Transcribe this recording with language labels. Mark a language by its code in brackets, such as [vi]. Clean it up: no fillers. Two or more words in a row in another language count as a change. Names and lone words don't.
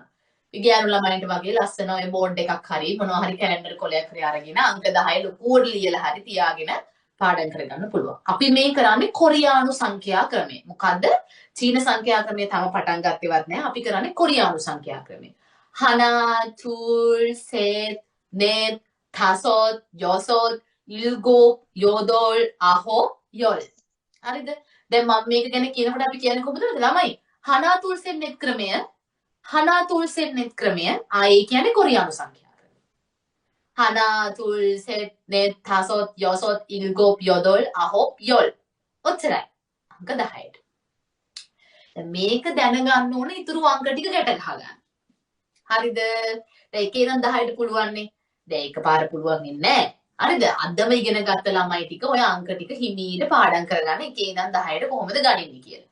[si] විද්‍යානු ළමයින්ට වගේ ලස්සන ඔය බෝඩ් එකක් හරි මොනවා හරි කැලෙන්ඩර් කොලයක් හරි අරගෙන අංක 10 ලොකුවට ලියලා හරි තියාගෙන පාඩම් කරගන්න පුළුවන්. අපි මේ කරන්නේ කොරියානු සංඛ්‍යා ක්‍රමය. මොකද්ද? චීන සංඛ්‍යා ක්‍රමය තම පටන් ගත්තේවත් නැහැ. අපි කරන්නේ කොරියානු සංඛ්‍යා ක්‍රමය. [ko] 하나, 둘, 셋, 넷, 다섯, 여섯, 일곱, 여덟, 아홉, 열. [si] හරිද? දැන් මම මේක ගැන කියනකොට අපි කියන්නේ කොහොමද ළමයි? [ko] 하나, 둘, 셋, 넷 ක්‍රමය. 하나, 둘, 셋, 넷 ක්‍රමය. [si] ආයේ කියන්නේ කොරියානු සංඛ්‍යා. [ko] 하나, 둘, 셋, 넷, 다섯, 여섯, 일곱, 여덟, 아홉, 열. [si] ඔච්චරයි. අංක 10ට. දැන් මේක දැනගන්න ඕනේ ඊතුරු අංක ටික ගැට ගහගන්න. හරිද? දැන් 1 ඉඳන් 10ට පුළුවන් නේ. දැන් එකපාර පුළුවන් ඉන්නේ නැහැ. හරිද? අදම ඉගෙන ගත්ත ළමයි ටික ඔය අංක ටික හිමීට පාඩම් කරගන්න 1 ඉඳන් 10ට කොහොමද ගණින්නේ කියලා.